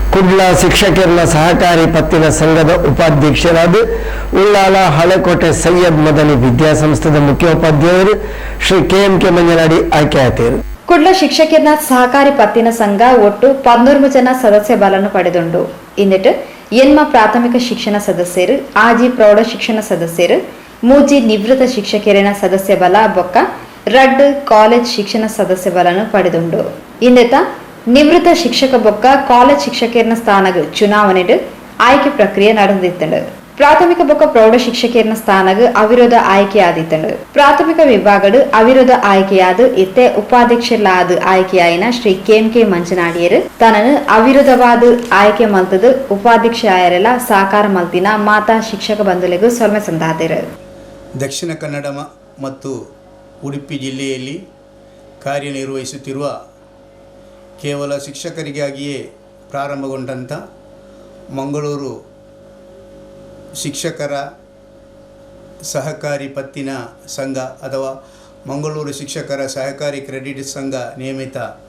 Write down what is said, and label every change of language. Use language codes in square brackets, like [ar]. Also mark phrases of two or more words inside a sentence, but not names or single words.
[tcy] ಕುಡ್ಲ ಶಿಕ್ಷಕರ ಸಹಕಾರಿ ಪತ್ತಿನ ಸಂಘದ ಉಪಾಧ್ಯಕ್ಷರಾದ ಉಳ್ಳಾಲ ಹಳೆಕೋಟೆ ಸೈಯದ್ ಮದನಿ ವಿದ್ಯಾಸಂಸ್ಥೆದ ಮುಖ್ಯೋಪಾಧ್ಯಾಯರು ಶ್ರೀ KMK ಮಂಜನಾಡಿ ಆಯ್ಕೆಯಾದರು. ಕುಡ್ಲ ಶಿಕ್ಷಕರ ಸಹಕಾರಿ ಪತ್ತಿನ ಸಂಘ ಒಟ್ಟು 13 ಜನ ಸದಸ್ಯ ಬಲನ್ನು ಪಡೆದುಂಡು. ಇಂದಿಟ್ಟು ಎನ್ಮ ಪ್ರಾಥಮಿಕ ಶಿಕ್ಷಣ ಸದಸ್ಯರು, ಆಜಿ ಪ್ರೌಢ ಶಿಕ್ಷಣ ಸದಸ್ಯರು, ಮೂಜಿ ನಿವೃತ್ತ ಶಿಕ್ಷಕರಿನ ಸದಸ್ಯ ಬಲ ಬೊಕ್ಕ ರಡ್ ಕಾಲೇಜ್ ಶಿಕ್ಷಣ ಸದಸ್ಯ ಬಲನ್ನು ಪಡೆದುಂಡು. ಇಂದೆತ ನಿವೃತ್ತ ಶಿಕ್ಷಕ ಬೊಕ್ಕ ಕಾಲೇಜ್ ಶಿಕ್ಷಕರ ಸ್ಥಾನಗ ಚುನಾವಣೆಡು ಆಯ್ಕೆ ಪ್ರಕ್ರಿಯೆ ನಡೆದಿತ್ತಂಡು. ಪ್ರಾಥಮಿಕ ಬೊಕ್ಕ ಪ್ರೌಢ ಶಿಕ್ಷಕರ ಸ್ಥಾನಗ ಅವಿರೋಧ ಆಯ್ಕೆಯಾದಿತ್ತಂಡು. ಪ್ರಾಥಮಿಕ ವಿಭಾಗಡು ಅವಿರೋಧ ಆಯ್ಕೆಯಾದ ಇತ್ತೆ ಉಪಾಧ್ಯಕ್ಷರಾದ ಆಯ್ಕೆಯಾಯಿನ ಶ್ರೀ KMK ಮಂಜನಾಡಿಯರು ತನ್ನನ್ನು ಅವಿರೋಧವಾದ ಆಯ್ಕೆ ಮಲ್ತದು ಉಪಾಧ್ಯಕ್ಷ ಆಯರೆಲ್ಲ ಸಹಕಾರ ಮಲ್ತಿನ ಮಾತಾ ಶಿಕ್ಷಕ ಬಂಧುಗಳಿಗೂ ಸೊಲ್ಮೆ ಸಂದಾದರು. [kn] ದಕ್ಷಿಣ ಕನ್ನಡ ಮತ್ತು ಉಡುಪಿ ಜಿಲ್ಲೆಯಲ್ಲಿ ಕಾರ್ಯನಿರ್ವಹಿಸುತ್ತಿರುವ ಕೇವಲ ಶಿಕ್ಷಕರಿಗಾಗಿಯೇ ಪ್ರಾರಂಭಗೊಂಡಂಥ ಮಂಗಳೂರು ಶಿಕ್ಷಕರ ಸಹಕಾರಿ ಪತ್ತಿನ ಸಂಘ ಅಥವಾ ಮಂಗಳೂರು ಶಿಕ್ಷಕರ ಸಹಕಾರಿ ಕ್ರೆಡಿಟ್ ಸಂಘ ನೇಮಿತ